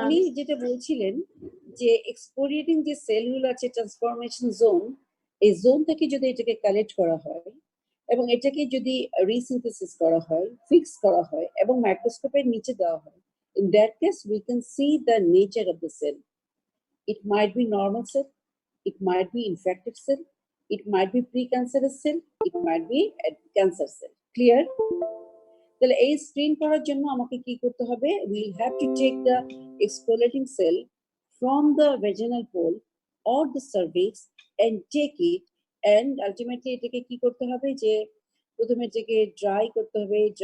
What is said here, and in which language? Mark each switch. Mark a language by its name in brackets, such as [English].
[Bangla] উনি যেটা বলছিলেন যে এক্সপোরিয়েটিং যে সেলগুলো আছে ট্রান্সফরমেশন জোন, এই জোন থেকে যদি এটাকে কালেক্ট করা হয় এবং এটাকে যদি রিসিনথেসিস করা হয়, ফিক্স করা হয় এবং মাইক্রোস্কোপের নিচে দেওয়া হয়, [English] In that case we can see the nature of the cell. It might be normal cell, it might be infected cell, it might be precancerous cell, it might be a cancer cell. Clear? [Bangla] তাহলে এই screen করার জন্য আমাকে কি করতে হবে? [English] We'll have to take the exfoliating cell from the vaginal pole or the cervix and take it, and ultimately [Bangla] এটাকে কি করতে হবে যে প্রথমে এটাকে ড্রাই করতে হবে,